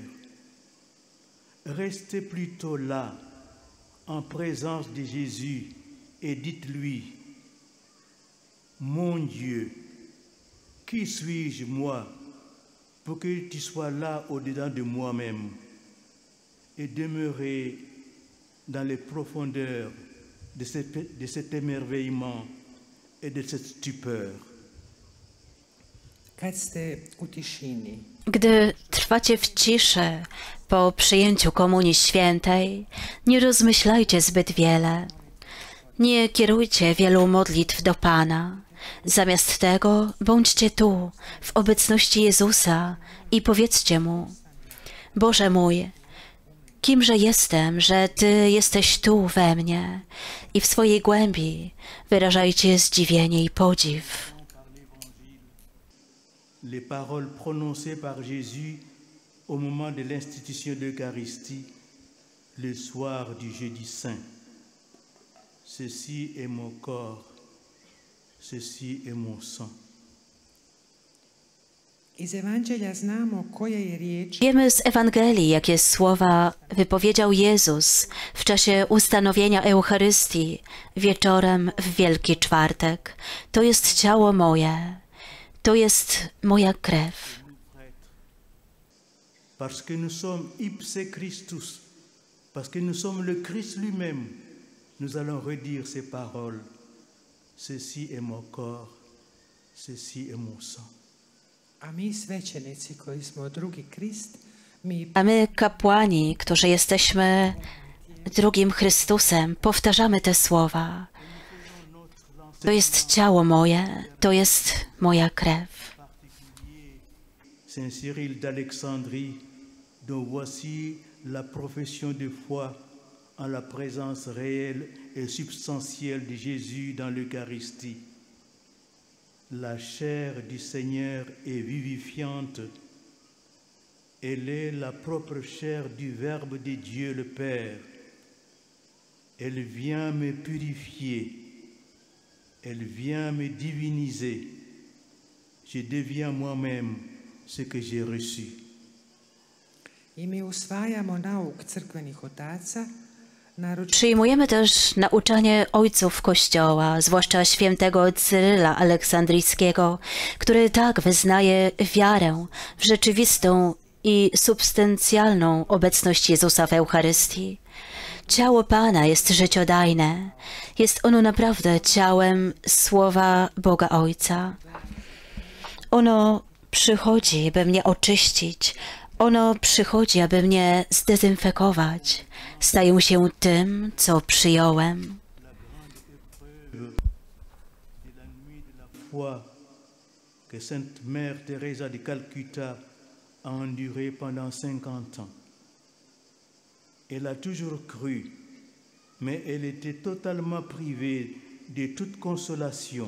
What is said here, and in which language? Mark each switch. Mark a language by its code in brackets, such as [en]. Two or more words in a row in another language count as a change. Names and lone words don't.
[fr] Restez plutôt là, en présence de Jésus, et dites-lui, mon Dieu, qui suis-je moi pour que tu sois là au-dedans de moi-même et demeurer dans les profondeurs de cet émerveillement et de cette stupeur. [pl] Gdy trwacie w ciszy po przyjęciu Komunii Świętej, nie rozmyślajcie zbyt wiele. Nie kierujcie wielu modlitw do Pana. Zamiast tego bądźcie tu, w obecności Jezusa i powiedzcie Mu: Boże mój, kimże jestem, że Ty jesteś tu we mnie? I w swojej głębi wyrażajcie zdziwienie i podziw. [fr] Les paroles prononcées par Jésus au moment de l'institution de l'Eucharistie le soir du jeudi saint. Ceci est mon corps, ceci est mon sang. [pl] Wiemy z Ewangelii, jakie słowa wypowiedział Jezus w czasie ustanowienia Eucharystii wieczorem w Wielki Czwartek. To jest ciało moje, to jest moja krew. [fr] Parce que nous sommes [la] ipse Christus, [fr] parce que nous sommes le Christ lui-même, nous allons redire ces paroles. Ceci est mon corps, ceci est mon sang. [pl] A my, kapłani, którzy jesteśmy drugim Chrystusem, powtarzamy te słowa. To jest ciało moje, to jest moja krew. [fr] Saint Cyril d'Alexandrie, dont voici la profession de foi en la présence réelle et substantielle de Jésus dans l'Eucharistie. La chair du Seigneur est vivifiante. Elle est la propre chair du Verbe de Dieu le Père. Elle vient me purifier. Elle vient me diviniser. Je deviens moi-même ce que j'ai reçu. [hr] I mi usvajamo nauk crkvenih otaca [pl] Przyjmujemy też nauczanie ojców Kościoła, zwłaszcza świętego Cyryla Aleksandryjskiego, który tak wyznaje wiarę w rzeczywistą i substancjalną obecność Jezusa w Eucharystii. Ciało Pana jest życiodajne. Jest ono naprawdę ciałem Słowa Boga Ojca. Ono przychodzi, by mnie oczyścić. Ono przychodzi, aby mnie zdezynfekować. Staję się tym, co przyjąłem. [fr] Que Sainte Mère Teresa de Calcutta a enduré pendant 50 ans. Elle a toujours cru, mais elle était totalement privée de toute consolation.